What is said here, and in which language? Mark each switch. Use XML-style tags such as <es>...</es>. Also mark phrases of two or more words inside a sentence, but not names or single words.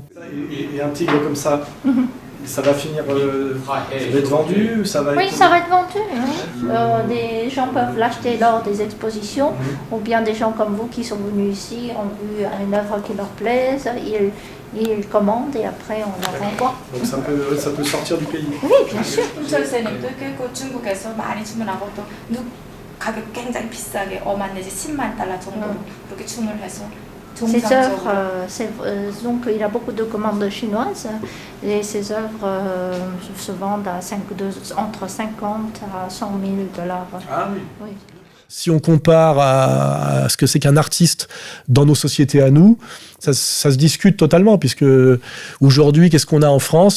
<fr>Et un tigre comme ça, ça va finir, ça va être vendu, ça va être... Oui, ça va être vendu. Oui. Des gens peuvent l'acheter lors des expositions, ou bien des gens comme vous qui sont venus ici ont vu une œuvre qui leur plaise, ils commandent et après on la renvoie. Donc ça peut sortir du pays. Oui, bien sûr.</fr> <ko>선생님도 그 중국에서 많이 주문하고 또 가격 굉장히 비싸게 5만 내지 10만 달러 정도로 그렇게 주문해서</ko> <fr>Ces œuvres, donc il y a beaucoup de commandes chinoises et ces œuvres se vendent entre 50 à 100 000 $. Ah oui. Oui. Si on compare à ce que c'est qu'un artiste dans nos sociétés à nous, ça se discute totalement, puisque aujourd'hui, qu'est-ce qu'on a en France?</fr>